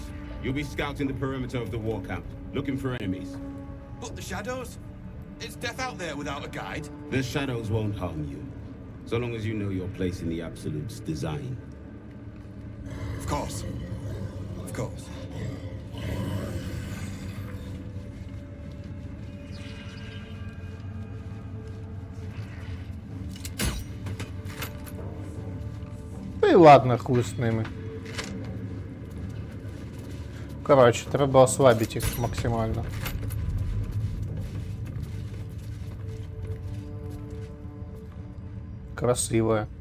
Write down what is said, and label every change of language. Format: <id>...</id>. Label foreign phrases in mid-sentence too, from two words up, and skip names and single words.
<en>You'll be scouting the perimeter of the war camp, looking for enemies. But the shadows? It's death out there without a guide. The shadows won't harm you, so long as you know your place in the Absolute's design. Of course. Of course.</en> <uk>Та й ладно, хуй з ними. Короче, треба ослабить їх максимально.</uk> <ru>Красивая.</ru>